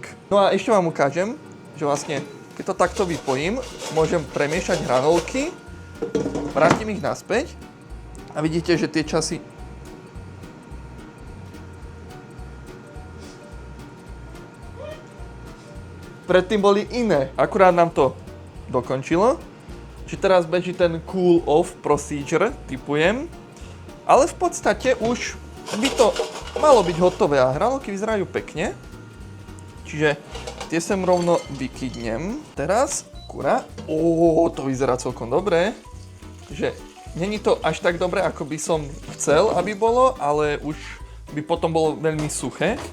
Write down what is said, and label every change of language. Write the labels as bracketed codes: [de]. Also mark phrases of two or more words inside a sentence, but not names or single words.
[sk] No a ešte vám ukážem, že vlastne, keď to takto vypojím, môžem premiešať hranolky, vrátim ich naspäť a vidíte, že tie časy... Predtým boli iné, akurát nám to dokončilo. Čiže teraz beží ten [en] cool off procedure, [sk] typujem. Ale v podstate už by to malo byť hotové a hranolky vyzerajú pekne. Čiže tie sem rovno vykydnem. Teraz, kura. To vyzerá celkom dobre. Že není to až tak dobre, ako by som chcel, aby bolo, ale už by potom bolo veľmi suché.